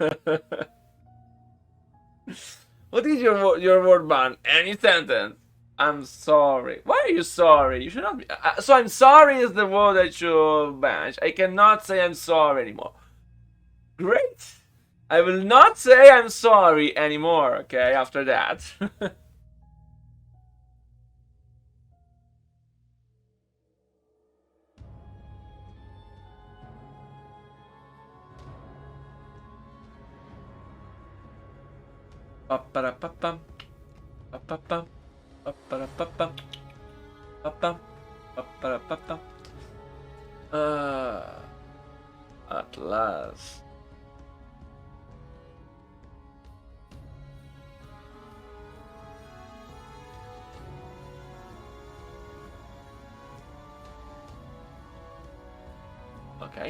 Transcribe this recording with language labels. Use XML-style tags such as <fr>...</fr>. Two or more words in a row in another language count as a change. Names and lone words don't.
<en>What is your word ban? Any sentence. I'm sorry. Why are you sorry? You should not be. So I'm sorry is the word I should ban. I cannot say I'm sorry anymore. Great. I will not say I'm sorry anymore. Okay. After that. Pa-pa-da-pa-pam. Pa-pa-pam. Pa-pa-da-pa-pam. Pa-pam. Pa-pa-da-pa-pam. At last. Okay.</en>